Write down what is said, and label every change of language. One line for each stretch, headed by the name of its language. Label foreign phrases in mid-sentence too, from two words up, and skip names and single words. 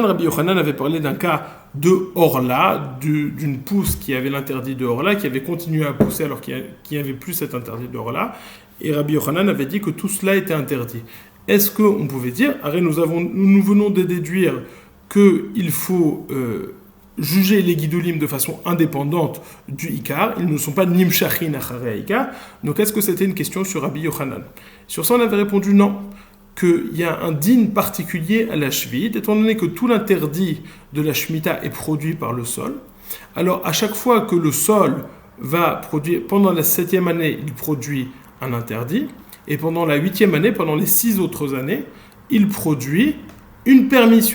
French: Rabbi Yochanan avait parlé d'un cas de Orla, d'une pousse qui avait l'interdit de Orla, qui avait continué à pousser alors qu'il n'y avait plus cet interdit de Orla, et Rabbi Yochanan avait dit que tout cela était interdit. Est-ce qu'on pouvait dire, nous venons de déduire qu'il faut juger les guidoulim de façon indépendante du Ikar, ils ne sont pas
Hebrew: נמשכין אחרי עיקר,
French: donc est-ce que c'était une question sur Rabbi Yochanan? Sur ça on avait répondu non, qu'il y a un din particulier à la Shvit, étant donné que tout l'interdit de la Shemitah est produit par le sol, alors à chaque fois que le sol va produire, pendant la 7e année il produit un interdit, et pendant la 8e année, pendant les 6 autres années, il produit une permission.